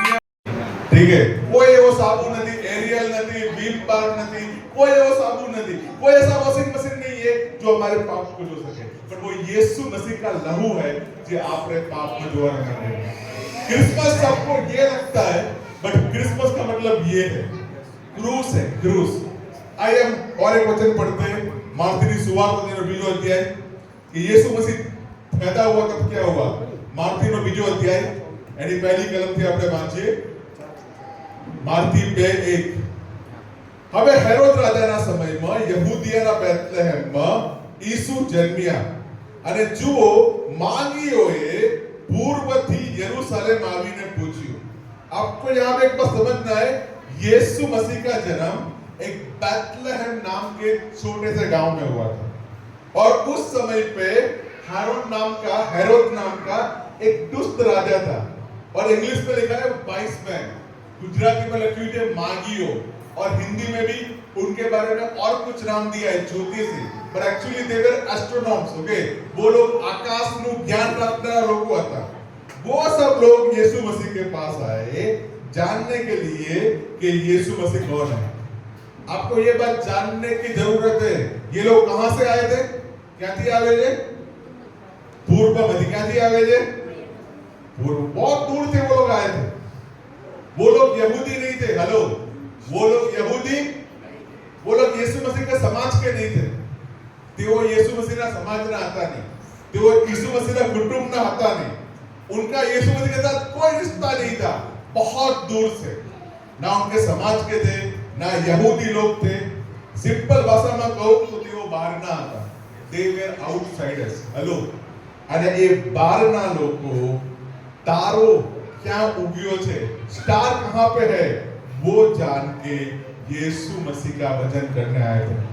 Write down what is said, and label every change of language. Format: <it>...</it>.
<hi>ठीक है, कोई एवो साबुन नहीं, एरियल नहीं, विम बार नहीं, कोई एवो साबुन नहीं, कोई ऐसा वॉशिंग मशीन नहीं है जो हमारे पाप को धो सके, पर वो यीशु मसीह का लहू है जो आपके पाप को धोने वाला है. क्रिसमस सबको ये लगता है, बट क्रिसमस का मतलब ये है, क्रूस है, क्रूस. आई एम और एक वचन पढ़ते हैं मार्थिनी सुवार्ता</hi> <gu>નો બીજો અધ્યાય</gu> <hi>કે यीशु मसीह पैदा हुआ तब क्या हुआ.</hi> <gu>मार्थी નો બીજો અધ્યાય એની પહેલી કલમથી આપણે વાંચીએ. માર્થી 2:1. હવે હેરોદ રાજાના સમયમાં યહૂદીયાના બેથલેહેમમાં ઈસુ જન્મ્યા, અને જુઓ માગીઓએ પૂર્વથી યરૂશલેમ આવીને પૂછ્યું.</gu> <hi>आपको यहाँ पे एक बात समझना है, यीशु मसीह का जन्म एक बैथलेहेम नाम के छोटे से गांव में हुआ था, और उस समय पे हेरोद नाम का एक दुष्ट राजा था, और इंग्लिश में लिखा है वाइस मैन, गुजराती में लिखी हुई है मागियो, और हिंदी में भी उनके बारे में और कुछ नाम दिया है ज्योतिषी, पर एक्चुअली</hi> <en>They were astronomers.</en> <gu>ओके, वो लोग आकाश નું જ્ઞાન રાખનારા લોકો હતા.</gu> <hi>वो सब लोग यीशु मसीह के पास आए जानने के लिए कि यीशु मसीह कौन है. आपको ये बात जानने की जरूरत है. ये लोग कहां से आए थे?</hi> <gu>क्यांथी आवे छे? पूर्वમાંથી. क्यांथी आवे छे? पूर्व.</gu> <hi>बहुत दूर से वो लोग आए थे. वो लोग यहूदी नहीं थे. हेलो, वो लोग यहूदी, वो लोग यीशु मसीह के समाज के नहीं थे.</hi> <gu>તેઓ यीशु मसीहના સમાજના હતા નહીં, તેઓ यीशु मसीहના કુટુંબના હતા નહીં.</gu> <hi>उनका यीशु मसीह के साथ कोई रिश्ता नहीं था. बहुत दूर से, ना उनके समाज के थे, ना यहूदी लोग थे. सिंपल भाषा में कहूं तो</hi> <gu>તેઓ બહારના હતા.</gu> <en>they were outsiders.</en> <hi>हेलो,</hi> <gu>અને એ બહારના લોકો તારો ક્યાં ઉગ્યો છે,</gu> <hi>સ્ટાર કહાं पे है, वो जान के यीशु मसीह का भजन करने आए थे.</hi>